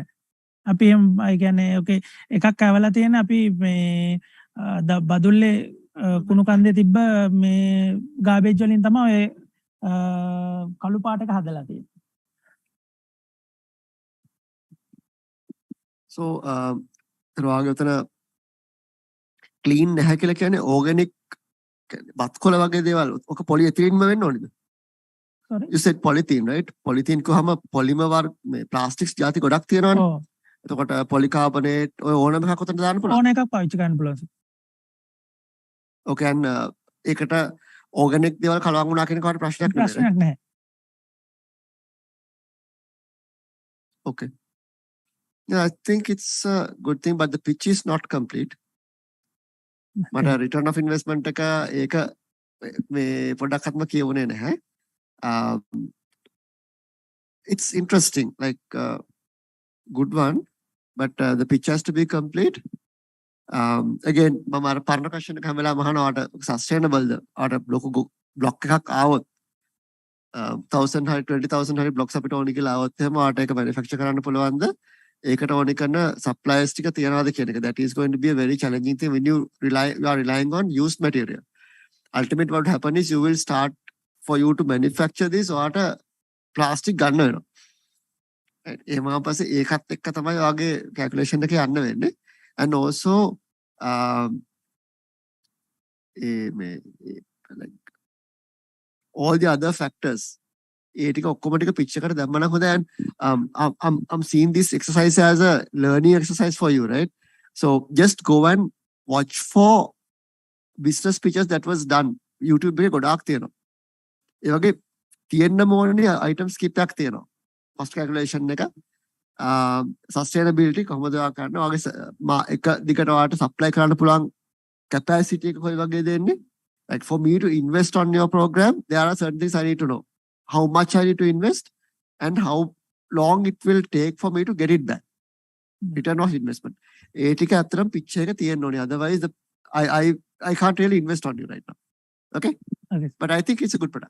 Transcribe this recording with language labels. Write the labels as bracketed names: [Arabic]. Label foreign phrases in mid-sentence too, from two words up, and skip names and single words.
[Sinhala] අපි ඒ කියන්නේ ඕකේ එකක් ඇවලා තියෙන අපි මේ බදුල්ලේ කුණු කන්දේ තිබ්බ මේ ගාබේජ් වලින් තමයි ඔය කළු පාට එක හදලා තියෙන්නේ. So වාගේ උතන ක්ලීන් නැහැ කියලා කියන්නේ ඕගැනික් බත්කොළ වගේ දේවල් ඔක පොලිඑතිලීන්ම වෙන්න ඕනේද? [English] Sorry? You said polythene, right? [Sinhala] polythene කොහම පොලිමර් මේ ප්ලාස්ටික්ස් ಜಾති ගොඩක් තියෙනවනේ. ඔව්. එතකොට පොලිකාබනේට් ඔය ඕනම එකක් උතන දාන්න පුළුවන්. ඕන එකක් පාවිච්චි කරන්න පුළුවන්. [English] Okay, and [Sinhala] ඒකට organic දේවල් කලවම් වුණා කියන කාට ප්‍රශ්නයක් නෙමෙයි. ප්‍රශ්නයක් නැහැ. [English] Okay. Yeah, I think it's a good thing, but the pitch is not complete. [Sinhala] මට [English] return of investment [Sinhala] එක ඒක මේ පොඩ්ඩක්වත්ම කියවුනේ නැහැ. [English] It's interesting, like good one, but the pitch has to be complete. Again, [Sinhala] මම අර පරණ question එක හැම වෙලාවම අහනවා sustainable ද? අර ලොකු block එකක් ආවොත් 1000 හරි 20000 හරි blocks අපිට ඕනි කියලා ආවොත් එහෙම ආට ඒක manufacture කරන්න පුළුවන්ද? ඒකට ඕනි කරන suppliers ටික තියනවාද කියන එක. [English] That is going to be a very challenging thing when you are relying on used material. Ultimately what happen is you will start for you to manufacture this or plastic [Sinhala] ගන්න වෙනවා. එහෙම පස්සේ ඒකත් එක්ක තමයි ඔයගේ calculation එක යන්න වෙන්නේ. [English] And also like all the other factors [Sinhala] ඒ ටික ඔක්කොම ටික pitch එකට දැම්ම නම් හොඳයි. [English] And I'm seeing this exercise as a learning exercise for you, right? So just go and watch for business pitches that was done. [Sinhala] YouTube එකේ ගොඩාක් තියෙනවා. ඒ වගේ තියෙන්න ඕනේ items කීපයක් තියෙනවා. [English] cost calculation [Sinhala] එක sustainability කොහොමද ඔයා කරන්නේ? ඔයාගේ එක දිගට ඔයාට supply කරන්න පුළුවන් capacity එක කොයි වගේද එන්නේ? [English] Like for me to invest on your program, there are certain things I need to know. How much I need to invest and how long it will take for me to get it back. Return of investment. [Sinhala] ඒ ටික අතරම pitch එක තියෙන්න ඕනේ. [English] Otherwise I can't really invest on you right now. Okay? Okay. But I think it's a good product.